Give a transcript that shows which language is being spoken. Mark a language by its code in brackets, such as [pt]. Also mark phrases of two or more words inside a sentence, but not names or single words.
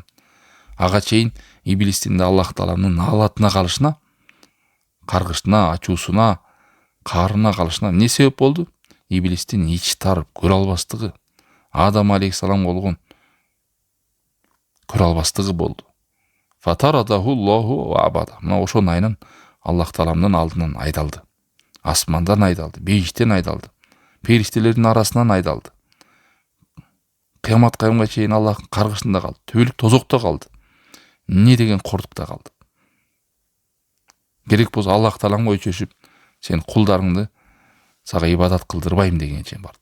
[ky] Ага чейин иблистин да Аллах Тааланын наалатына калышына, каргышына, ачуусуна, каарына калышына эмне себеп болду? Иблистин ичи тарып көрө албастыгы, Адам алейхиссалам болгон көрө албастыгы болду. [ar] فطرده الله وأبعده. [ky] Мына ошонун айынан Аллах Тааланын алдынан айдалды. Асмандан айдалды, бейиштен айдалды. Периштелердин арасынан айдалды. Кыямат кайымга чейин Аллахтын каргышында калды, түбөлүк тозокто калды. Эмне деген кордукта калды. Керек болсо Аллах Тааланга өчөшүп, сен кулдарыңды сага ибадат кылдырбайм деген чейин барды.